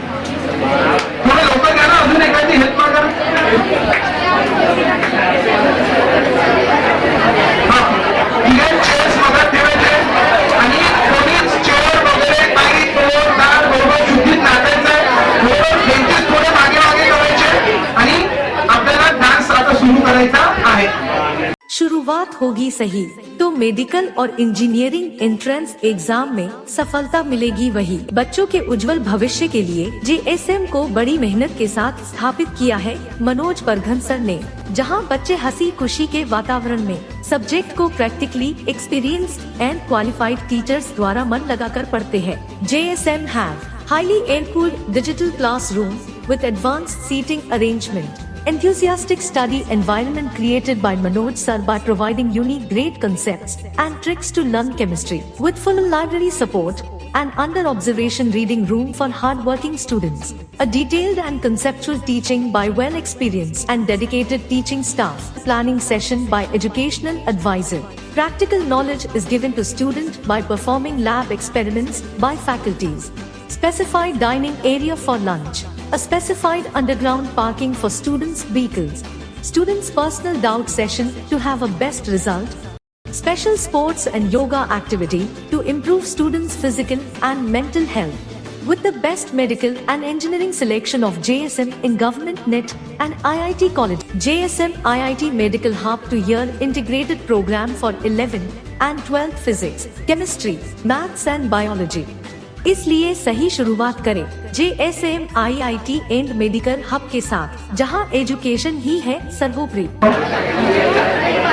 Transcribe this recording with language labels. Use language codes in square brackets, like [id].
[mr] थोडं लवकर घ्या ना, अजून एखादी हेल्प मागा। हा, ठीक आहे, चेअर्स मधात ठेवायचे आणि कोणीच चेअर वगैरे काही तोडदार बरोबर शुद्धीत नाचायचं आहे, बरोबर। बेंचेस थोडे मागे मागे करायचे आणि आपल्याला डान्स आता सुरू करायचा आहे। [hi] शुरुआत होगी सही तो मेडिकल और इंजीनियरिंग एंट्रेंस एग्जाम में सफलता मिलेगी वही। बच्चों के उज्जवल भविष्य के लिए जेएसएम को बड़ी मेहनत के साथ स्थापित किया है मनोज परघन सर ने, जहां बच्चे हंसी खुशी के वातावरण में सब्जेक्ट को practically experienced and qualified teachers द्वारा मन लगाकर पढ़ते हैं। [en] JSM have highly air-cooled digital classroom with advanced seating arrangement. Enthusiastic study environment created by Manoj sir by providing unique great concepts and tricks to learn chemistry. With full library support and under observation reading room for hard-working students. A detailed and conceptual teaching by well-experienced and dedicated teaching staff. Planning session by educational advisor. Practical knowledge is given to student by performing lab experiments by faculties. Specified dining area for lunch. A specified underground parking for students' vehicles. Students' personal doubt session to have a best result. Special sports and yoga activity to improve students' physical and mental health. with the best medical and engineering selection of JSM in Government NET and IIT College. JSM IIT Medical Hub 2-year integrated program for 11th and 12th physics, chemistry, maths and biology. [hi] इसलिए सही शुरुआत करें JSM IIT and medical hub के साथ, जहां education ही है सर्वोपरि।